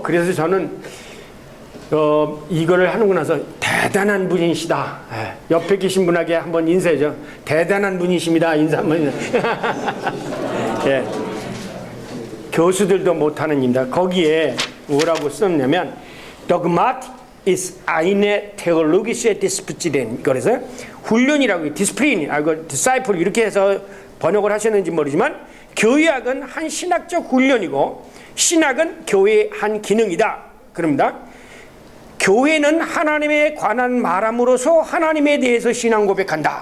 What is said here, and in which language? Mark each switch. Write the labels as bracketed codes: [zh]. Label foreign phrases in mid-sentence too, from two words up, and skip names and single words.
[ko] 그래서 저는 이거를 하고 나서 대단한 분이시다. 옆에 계신 분에게 한번 인사해줘. 대단한 분이십니다. 인사 한번. 예. 교수들도 못하는 입니다. 거기에 뭐라고 썼냐면 [de] Dogmat ist eine theologische Disziplin. [ko] 그래서 훈련이라고, 디스플린, disciple 이렇게 해서 번역을 하셨는지 모르지만 교회학은 한 신학적 훈련이고 신학은 교회의 한 기능이다. 그럽니다. 교회는 하나님에 관한 말함으로써 하나님에 대해서 신앙 고백한다.